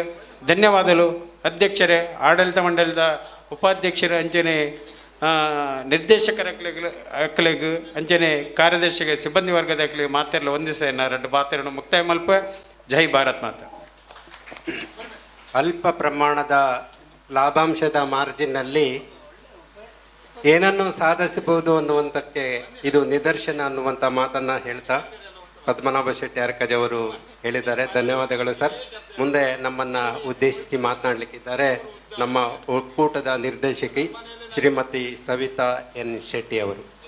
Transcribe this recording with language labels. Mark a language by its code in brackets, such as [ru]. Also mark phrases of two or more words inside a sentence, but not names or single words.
[tcy] ಧನ್ಯವಾದಗಳು ಅಧ್ಯಕ್ಷರೇ, ಆಡಳಿತ ಮಂಡಲದ ಉಪಾಧ್ಯಕ್ಷರು ಅಂಚನೆ ನಿರ್ದೇಶಕರ ಅಕ್ಕಲಿಗೆ ಅಂಚನೆ ಕಾರ್ಯದರ್ಶಿಗೆ ಸಿಬ್ಬಂದಿ ವರ್ಗದ ಅಕ್ಕಲಿಗೆ ಮಾತೆಲ್ಲ ಒಂದಿಸ ಎರಡು ಪಾತ್ರವನ್ನು ಮುಕ್ತಾಯ ಮಲ್ಪ. [hi] जय भारत माता. [kn] ಅಲ್ಪ ಪ್ರಮಾಣದ ಲಾಭಾಂಶದ ಮಾರ್ಜಿನ್ನಲ್ಲಿ ಏನನ್ನು ಸಾಧಿಸಬಹುದು ಅನ್ನುವಂಥಕ್ಕೆ ಇದು ನಿದರ್ಶನ ಅನ್ನುವಂಥ ಮಾತನ್ನು ಹೇಳ್ತಾ ಪದ್ಮನಾಭ ಶೆಟ್ಟಿ ಅರ್ಕಜ್ ಅವರು ಹೇಳಿದ್ದಾರೆ. ಧನ್ಯವಾದಗಳು ಸರ್. ಮುಂದೆ ನಮ್ಮನ್ನು ಉದ್ದೇಶಿಸಿ ಮಾತನಾಡಲಿಕ್ಕಿದ್ದಾರೆ ನಮ್ಮ ಒಕ್ಕೂಟದ ನಿರ್ದೇಶಕಿ ಶ್ರೀಮತಿ ಸವಿತಾ ಎನ್ ಶೆಟ್ಟಿ ಅವರು.